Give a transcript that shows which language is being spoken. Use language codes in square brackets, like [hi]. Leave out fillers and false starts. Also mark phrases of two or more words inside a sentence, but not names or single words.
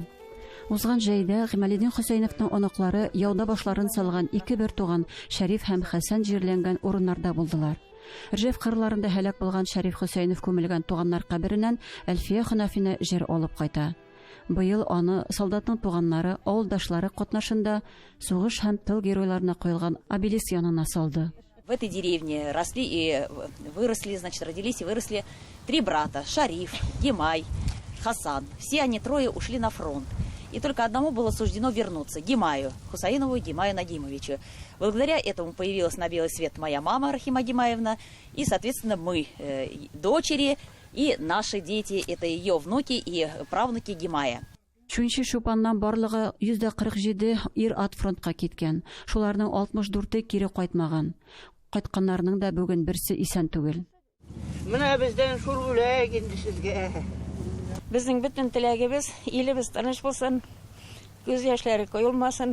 [tt] Узган җәйдә Гамалетдин Хөсәйновның оныклары яуда башларын салган 2 туган Шәриф һәм Хәсән җирләнгән урыннарда булдылар. Рҗәф кырларында һәлак булган Шәриф Хөсәйнов күмелгән туганнар кабереннән Әлфия Хунафина җир алып кайта. Быел аны солдатның туганнары, авылдашлары катнашында сугыш һәм тыл геройларына куелган обелиск янына салды. [ru] В этой деревне росли и выросли, значит, родились и выросли 3 брата: Шариф, Гимай, Хасан. Все они 3 ушли на фронт. И только одному было суждено вернуться, Гимаю, Хусаинову Гимаю Надимовичу. Благодаря этому появилась на белый свет моя мама Рахима Гимаевна и, соответственно, мы, дочери и наши дети, это ее внуки и правнуки Гимая. [tt] Чүнчи Шупаннан барлыгы 147 ир-ат фронтка киткән. Шуларның 64-е кире кайтмаган. Кайтканнарның да бүген берсе исән түгел. Менә бездән шул бүләк инде сезгә. Безнең бөтен теләгебез, илебез тыныч булсын, күз яшьләре коелмасын.